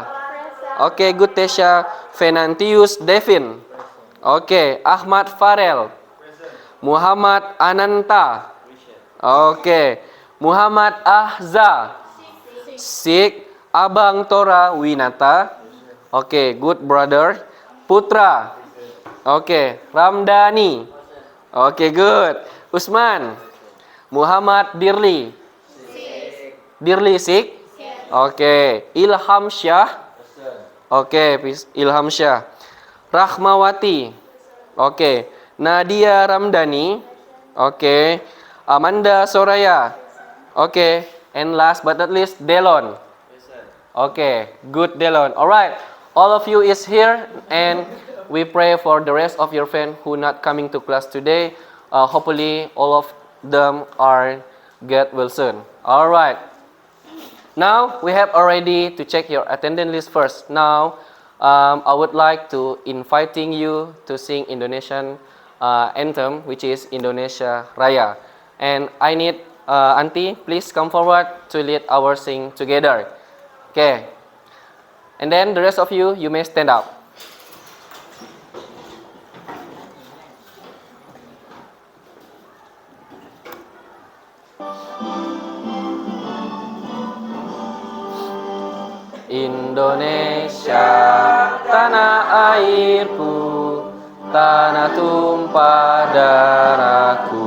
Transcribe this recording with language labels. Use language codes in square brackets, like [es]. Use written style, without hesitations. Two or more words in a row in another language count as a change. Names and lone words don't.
[en] Okay, good Tesha. Venantius Devin. Okay. Ahmad Farel. Muhammad Ananta. Okay. Muhammad Ahza. Sik. Abang Tora Winata. Okay, good brother. Putra. Okay. Ramdhani. Okay, good. Usman. Muhammad Dirli. Dirli Sik. Okay. Ilham Syah. Okay, Ilham Syah. Rahmawati. Okay. Nadia Ramdhani. Okay. Amanda Soraya. Okay. And last but not least, Delon. Okay. Good Delon. Alright. All of you is here and we pray for the rest of your friends who not coming to class today. Hopefully all of them are get well soon. Alright. Now we have already to check your attendance list first. Now I would like to inviting you to sing Indonesian anthem, which is Indonesia Raya. And I need Auntie, please come forward to lead our sing together. Okay. And then the rest of you, you may stand up. [id] Indonesia, tanah airku, tanah tumpah darahku.